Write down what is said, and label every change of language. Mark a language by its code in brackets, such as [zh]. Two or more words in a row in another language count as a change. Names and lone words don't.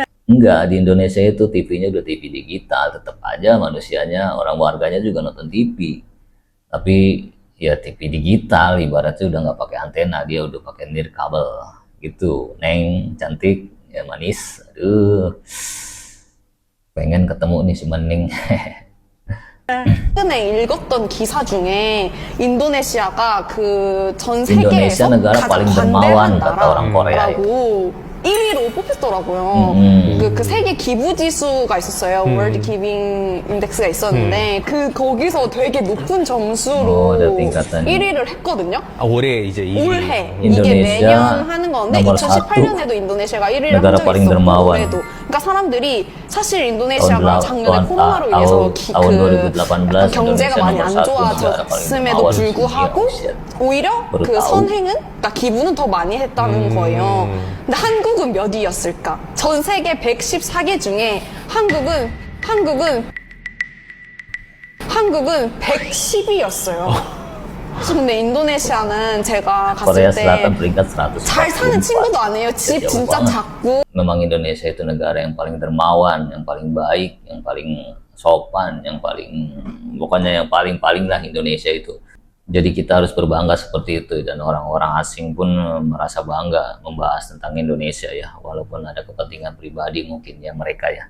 [id] Enggak, di Indonesia itu TV-nya udah TV digital, tetap aja manusianya, orang warganya juga nonton TV. Tapi ya TV digital ibaratnya udah nggak pakai antena, dia udah pakai nirkabel gitu. Neng cantik ya, manis, aduh pengen ketemu nih si Mening. [ko] 최근에 읽었던 기사 중에 인도네시아가 그 전 Indonesia 세계에서 [id] negara [ko] 가장 [id] paling dermawan [ko] 관대한 [id] kata orang Korea. [ko] 나라라고 1위로 뽑혔더라고요. 그 세계 기부 지수가 있었어요. 월드 기빙 인덱스가 있었는데 그 거기서 되게 높은 점수로 [id] ada tingkatan. [ko] 1위를 했거든요. 올해 이제 올해 이게 Indonesia 매년 하는 건데 [id] nomor [ko] 2018년에도 인도네시아가 1위를 한 [id] negara [ko] 적이 [id] paling [ko] 있었고 [id] dermawan. [ko] 올해도 그러니까 사람들이 사실 인도네시아가 작년에 코로나로 [id] tahun [ko] 인해서 [id] tahun 2018 [ko] 경제가 Indonesia 많이 [id] nomor [ko] 안 [id] 1 negara paling [ko] 좋아졌음에도 [id] dermawan [ko] 불구하고 [id] dunia. [ko] 오히려 [id] baru [ko] 그 [id] tahu. [ko] 선행은 그러니까 기부는 더 많이 했다는 거예요. 근데 한국은 몇 위였을까? 전 세계 114개 중에 한국은 110위였어요. 근데 인도네시아는 제가 Korea 갔을 [id] Selatan [ko] 때 [id] peringkat [ko] 잘 사는 144. 친구도 아니에요. 집 [id] Jauh [ko] 진짜 [id] banget. [ko] 작고. [id] Memang Indonesia itu negara yang paling dermawan, yang paling baik, yang paling sopan, yang paling pokoknya yang paling lah Indonesia itu. Jadi kita harus berbangga seperti itu, dan orang-orang asing pun merasa bangga membahas tentang Indonesia ya, walaupun ada kepentingan pribadi mungkin ya mereka ya.